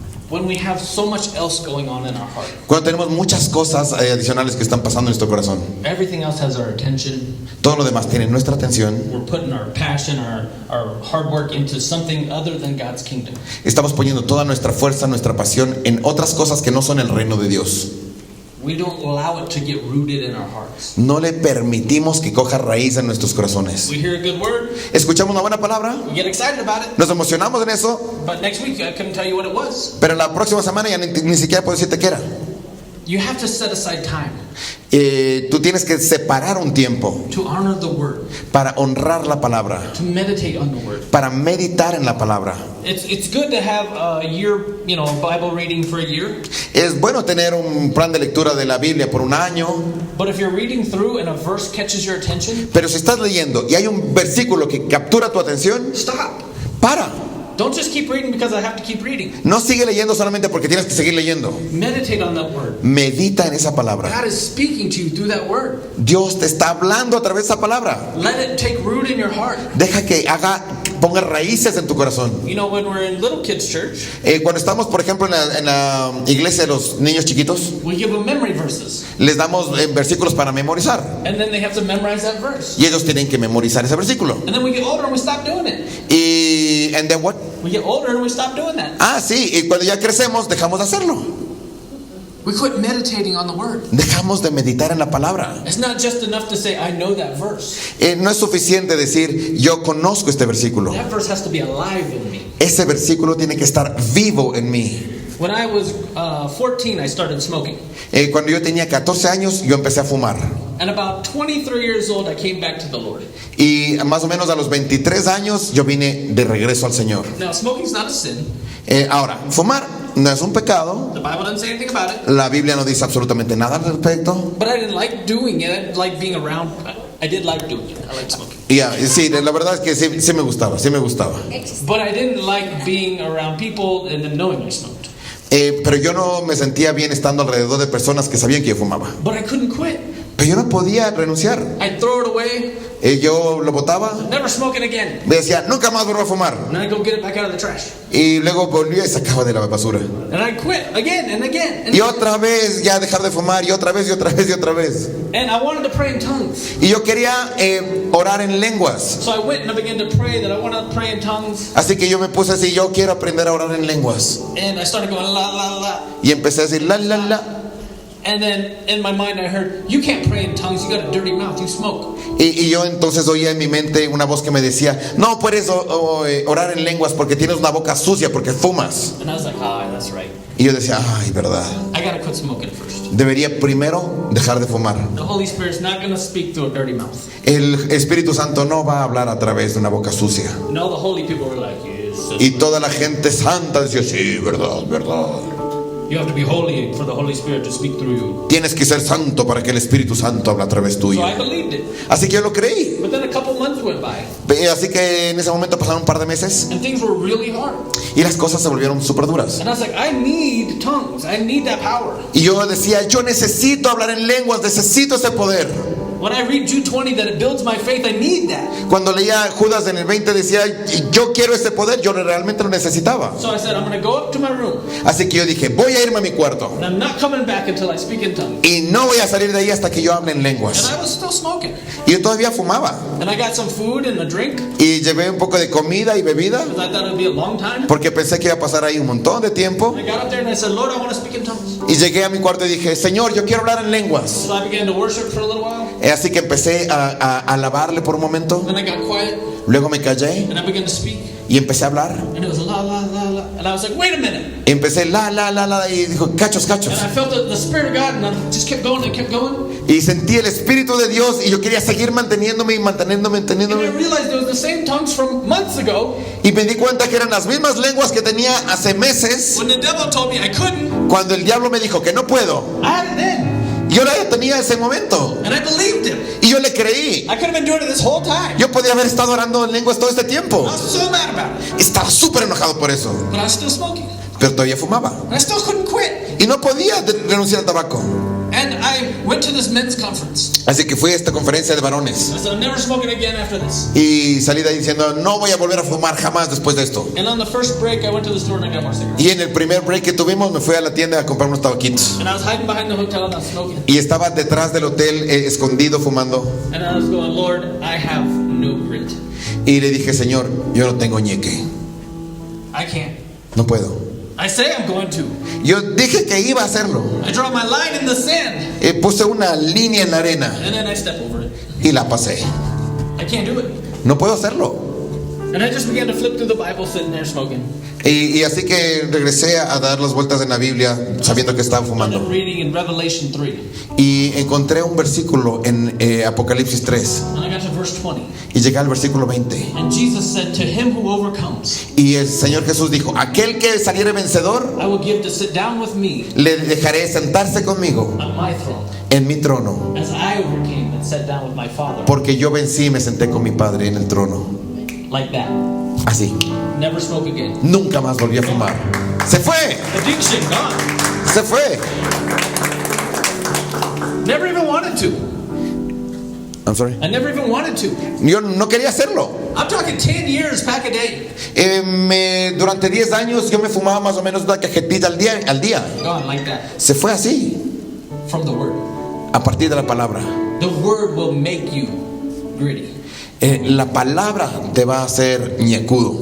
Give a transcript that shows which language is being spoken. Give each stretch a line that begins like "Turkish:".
English: When we have so much else going on in our heart,
Spanish: Cuando tenemos muchas cosas adicionales que están pasando en nuestro corazón,
English: everything else has our attention.
Spanish: todo lo demás tiene nuestra atención.
English: We're putting our passion, our hard work into something other than God's kingdom.
Spanish: Estamos poniendo toda nuestra fuerza, nuestra pasión en otras cosas que no son el reino de Dios.
English: We don't allow it to get rooted in our hearts.
Spanish: No le permitimos que coja raíz en nuestros corazones.
English: We hear a good word,
Spanish: Escuchamos una buena palabra,
English: we get excited about it,
Spanish: nos emocionamos en eso,
English: but next week I couldn't tell you what it was.
Spanish: pero la próxima semana ya ni siquiera puedo decirte qué era.
English: You have to set aside time
Spanish: Tú tienes que separar un tiempo
English: to honor the word,
Spanish: para honrar la palabra,
English: to meditate on the word.
Spanish: para meditar en la palabra.
English: It's good to have a year, Bible reading for a year.
Spanish: Es bueno tener un plan de lectura de la Biblia por un año,
English: But if you're reading through and a verse catches your attention,
Spanish: pero si estás leyendo y hay un versículo que captura tu atención,
English: stop.
Spanish: para.
English: Don't just keep reading because I have to keep reading.
Spanish: No sigue leyendo solamente porque tienes que seguir leyendo.
English: Meditate on that word.
Spanish: Medita en esa palabra.
English: God is speaking to you through that word.
Spanish: Dios te está hablando a través de esa palabra.
English: Let it take root in your heart.
Spanish: Deja que ponga raíces en tu corazón.
English: When we're in little kids' church,
Spanish: Cuando estamos, por ejemplo, en la iglesia de los niños chiquitos,
English: we give them memory verses.
Spanish: les damos versículos para memorizar.
English: And then they have to memorize that verse.
Spanish: Y ellos tienen que memorizar ese versículo.
English: And then we get older and we stop doing it. And then what? We get older and we stop doing that.
Spanish: Sí, y cuando ya crecemos, dejamos de hacerlo.
English: We quit meditating on the word.
Spanish: Dejamos de meditar en la palabra.
English: It's not just enough to say, I know that verse.
Spanish: No es suficiente decir, yo conozco este versículo.
English: That verse has to be alive in me.
Spanish: Ese versículo tiene que estar vivo en mí.
English: When I was 14, I started smoking.
Spanish: Cuando yo tenía 14 años, yo empecé a fumar.
English: And about 23 years old, I came back to the Lord.
Spanish: Y más o menos a los 23 años, yo vine de regreso al Señor.
English: Now, smoking's not a sin.
Spanish: Ahora, fumar no es un pecado.
English: The Bible doesn't say anything about it.
Spanish: La Biblia no dice absolutamente nada al respecto.
English: But I didn't like doing it. I didn't like being around I did like doing it. I liked smoking.
Spanish: Ya, sí, la verdad es que sí me gustaba.
English: But I didn't like being around people and them knowing I smoked.
Spanish: Pero yo no me sentía bien estando alrededor de personas que sabían que yo fumaba.
English: But I couldn't quit.
Spanish: Pero yo no podía renunciar.
English: I'd throw it away.
Spanish: Yo lo botaba.
English: Never smoking again.
Spanish: Me decía, nunca más vuelvo a fumar.
English: And I'd go get it back out of the trash.
Spanish: Y luego volvía y sacaba de la basura.
English: And I'd quit again and again. And
Spanish: Y otra vez ya dejar de fumar. Y otra vez y otra vez y otra vez.
English: And I wanted to pray in tongues.
Spanish: Y yo quería orar en lenguas.
English: So I went and I began to pray that I want to pray in tongues.
Spanish: Así que yo me puse así, yo quiero aprender a orar en lenguas.
English: And I started going la la la.
Spanish: Y empecé a decir la la la.
English: And then in my mind I heard, you can't pray in tongues, you got a dirty mouth, you smoke.
Spanish: Y yo entonces oía en mi mente una voz que me decía, no puedes orar en lenguas porque tienes una boca sucia, porque fumas.
English: And I was like, that's right.
Spanish: Y yo decía, ay, verdad.
English: I got to quit smoking first.
Spanish: Debería primero dejar de fumar.
English: The Holy Spirit's not going to speak through a dirty mouth.
Spanish: El Espíritu Santo no va a hablar a través de una boca sucia.
English: No, the holy people were like, yes.
Spanish: Y toda la gente santa decía, sí, verdad, verdad.
English: You have to be holy for the Holy Spirit to speak through you.
Spanish: Tienes que ser santo para que el Espíritu Santo hable a través tuyo.
English: So I believed it.
Spanish: Así que yo lo creí.
English: But then a couple months went by.
Spanish: Así que en ese momento pasaron un par de meses
English: And things were really hard.
Spanish: y las cosas se volvieron súper duras.
English: And I was like, I need tongues. I need that power.
Spanish: Y yo decía, yo necesito hablar en lenguas, necesito ese poder.
English: When I read Jude 20 that it builds my faith, I need that.
Spanish: Cuando leía Judas en el 20 decía, yo quiero ese poder, yo realmente lo necesitaba.
English: So I said, I'm going to go up to my room.
Spanish: Así que yo dije, voy a irme a mi cuarto
English: And I'm not coming back until I speak in tongues.
Spanish: y no voy a salir de ahí hasta que yo hable en
English: And
Spanish: lenguas.
English: I was still smoking.
Spanish: Y yo todavía fumaba.
English: And I got some food and a drink.
Spanish: Y llevé un poco de comida y bebida
English: Because I thought it would be a long time.
Spanish: porque pensé que iba a pasar ahí un montón de tiempo.
English: I got up there and I said, Lord, I want to speak in tongues.
Spanish: Y llegué a mi cuarto y dije, Señor, yo quiero hablar en lenguas.
English: So I began to worship for a little while.
Spanish: Así que empecé a alabarle por un momento.
English: Then I got quiet
Spanish: Luego me callé
English: and I began to speak.
Spanish: y empecé a hablar.
English: And it was la la la la. And I was like, wait a minute.
Spanish: Y empecé la y dijo, cachos, cachos.
English: And I felt the Spirit of God and I just kept going and kept going.
Spanish: Y sentí el Espíritu de Dios y yo quería seguir manteniéndome.
English: And I realized it was the same tongues from months ago
Spanish: Y me di cuenta que eran las mismas lenguas que tenía hace meses
English: when the devil told me I couldn't.
Spanish: cuando el diablo me dijo que no puedo.
English: I had it then.
Spanish: Yo la tenía ese momento
English: And I believed him.
Spanish: y yo le creí.
English: I could have been doing it this whole time.
Spanish: Yo podía haber estado orando en lenguas todo este tiempo.
English: I was so mad about it.
Spanish: Estaba súper enojado por eso,
English: But I was still smoking.
Spanish: pero todavía fumaba.
English: And I still couldn't quit.
Spanish: Y no podía renunciar al tabaco.
English: And I went to this men's conference.
Spanish: Así que fui a esta conferencia de varones.
English: I said, I'm never smoking again after this.
Spanish: Y salí de ahí diciendo, no voy a volver a fumar jamás después de esto.
English: And on the first break, I went to the store and I got more cigarettes.
Spanish: Y en el primer break que tuvimos me fui a la tienda a comprar unos tabaquitos.
English: And I was hiding behind the hotel and I was smoking.
Spanish: Y estaba detrás del hotel escondido fumando.
English: And I was going, Lord, I have no grit.
Spanish: Y le dije, Señor, yo no tengo ñeque.
English: I can't.
Spanish: No puedo.
English: I say I'm going to.
Spanish: Yo dije que iba a hacerlo.
English: I draw my line in the sand.
Spanish: Puse una línea en la arena
English: And then I step over it.
Spanish: y la pasé.
English: I can't do it.
Spanish: No puedo hacerlo.
English: And I just began to flip through the Bible sitting there smoking.
Spanish: Y así que regresé a dar las vueltas en la Biblia sabiendo que estaba
English: And
Spanish: fumando.
English: I'm reading in Revelation 3.
Spanish: Y encontré un versículo en Apocalipsis 3.
English: And I got to verse 20.
Spanish: Y llegué al versículo 20.
English: And Jesus said, to him who overcomes,
Spanish: Y el Señor Jesús dijo, aquel que saliere vencedor,
English: I will give to sit down with me
Spanish: le dejaré sentarse conmigo
English: on my throne,
Spanish: en mi trono.
English: as I overcame and sat down with my Father.
Spanish: Porque yo vencí y me senté con mi Padre en el trono.
English: Like that.
Spanish: Así.
English: Never smoke again.
Spanish: Nunca más volví a fumar. Se fue.
English: Addiction gone.
Spanish: Se fue.
English: Never even wanted to. I'm sorry. I never even wanted to.
Spanish: Yo no quería hacerlo.
English: I'm talking 10 years back a day.
Spanish: Durante 10 años yo me fumaba más o menos una cajetilla al día.
English: Gone like that.
Spanish: Se fue así.
English: From the Word.
Spanish: A partir de la palabra.
English: The Word will make you gritty.
Spanish: La palabra te va a hacer ñecudo.